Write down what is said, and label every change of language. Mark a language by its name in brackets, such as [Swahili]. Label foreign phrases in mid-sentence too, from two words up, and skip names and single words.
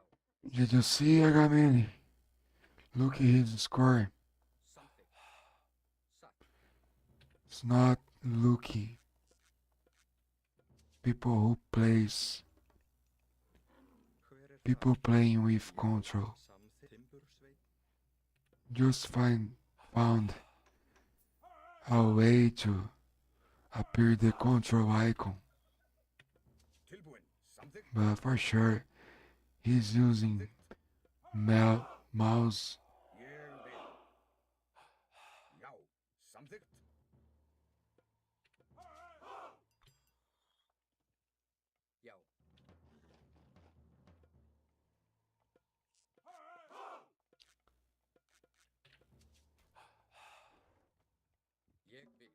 [English] Did you see Agamemnon? Look at his score. [Icelandic] Samþykkt. Satt. [English] It's not Lucky. People who plays, [Icelandic] Hver er [English] people [Icelandic] þar? [English] playing with [Icelandic] Já. [English] control. [Icelandic] Samþykkt. Timbursveinn. [English] just found a way to appear the control icon. [Icelandic] Tilbúin. Samþykkt. [English] But for sure, he's using mouse. [Icelandic] Ég vil. Já, samþykkt. Já. Ég vil.